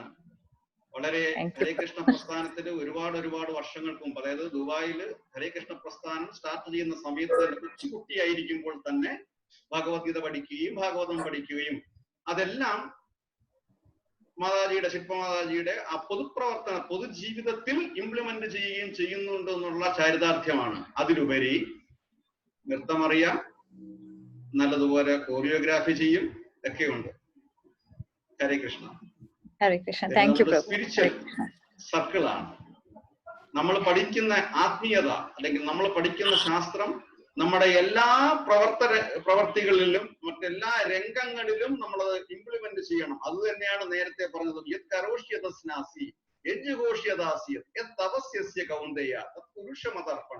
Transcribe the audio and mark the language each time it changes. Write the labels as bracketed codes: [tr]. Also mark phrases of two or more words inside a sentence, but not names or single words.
[ml] വളരെ [sa] ഹരേ കൃഷ്ണ [ml] പ്രസ്ഥാനത്തിന് ഒരുപാട് വർഷങ്ങൾക്ക് മുമ്പ്, അതായത് ദുബായിൽ [sa] ഹരേ കൃഷ്ണ [ml] പ്രസ്ഥാനം സ്റ്റാർട്ട് ചെയ്യുന്ന സമയത്ത് കൊച്ചുകുട്ടിയായിരിക്കുമ്പോൾ തന്നെ ഭഗവത്ഗീത പഠിക്കുകയും ഭാഗവതം പഠിക്കുകയും അതെല്ലാം മാതാജിയുടെ ശില്പമാതാജിയുടെ ആ പൊതുപ്രവർത്തന പൊതുജീവിതത്തിൽ ഇംപ്ലിമെന്റ് ചെയ്യുകയും ചെയ്യുന്നുണ്ട് എന്നുള്ള ചാരിതാർത്ഥ്യമാണ്. അതിലുപരി നൃത്തമറിയാം, നല്ലതുപോലെ കോറിയോഗ്രാഫി ചെയ്യും, ഒക്കെയുണ്ട്. [sa] ഹരേ കൃഷ്ണ. Hare Krishna. [en] Thank you, Prabhu. spiritual circle ആണ്. [ml] നമ്മൾ പഠിക്കുന്ന ആത്മീയത അല്ലെങ്കിൽ നമ്മൾ പഠിക്കുന്ന ശാസ്ത്രം നമ്മുടെ എല്ലാ പ്രവർത്തികളിലും മറ്റെല്ലാ രംഗങ്ങളിലും നമ്മൾ ഇംപ്ലിമെന്റ് ചെയ്യണം. അത് തന്നെയാണ് നേരത്തെ പറഞ്ഞത്. [sa] യത് കരോഷ്യതസ്നാസി യജ്ഞഘോഷ്യദാസ്യ യത് തപസ്യസ്യ കൗന്ദയ തത് പുരുഷമതർപ്പണ.